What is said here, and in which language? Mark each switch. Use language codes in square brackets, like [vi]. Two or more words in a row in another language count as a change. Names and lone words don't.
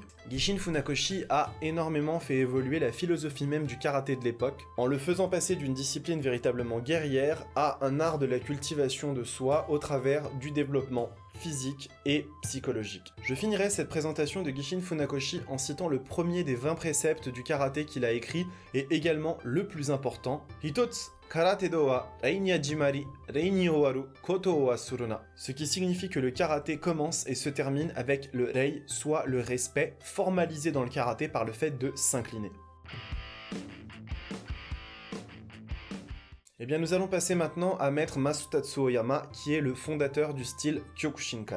[fr] Gishin Funakoshi a énormément fait évoluer la philosophie même du karaté de l'époque, en le faisant passer d'une discipline véritablement guerrière à un art de la cultivation de soi au travers du développement physique et psychologique. Je finirai cette présentation de Gishin Funakoshi en citant le premier des 20 préceptes du karaté qu'il a écrit et également le plus important, [ja] 一つ 空手道は礼に始まり、礼に終わることを忘るな. [fr] Ce qui signifie que le karaté commence et se termine avec le rei, soit le respect, formalisé dans le karaté par le fait de s'incliner. Eh bien, nous allons passer maintenant à maître Masutatsu Oyama, qui est le fondateur du style Kyokushinkai.